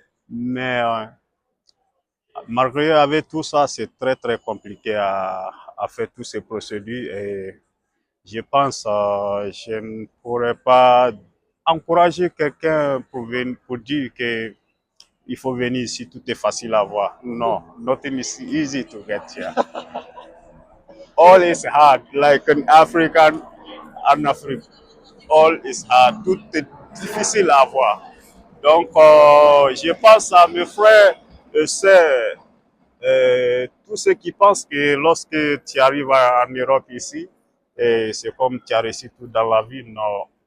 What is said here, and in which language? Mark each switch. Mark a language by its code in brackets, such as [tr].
[fr] Mais malgré avec tout ça, c'est très très compliqué à faire toutes ces procédures et je pense je ne pourrais pas encourager quelqu'un pour dire que il faut venir ici, tout est facile à voir. [en] Non, nothing is easy to get here. All is hard, like an African, an African. All is hard, [fr] tout est difficile à voir. Donc, je pense à mes frères et sœurs, tous ceux qui pensent que lorsque tu arrives en Europe ici, c'est comme tu as réussi tout dans la vie. Non.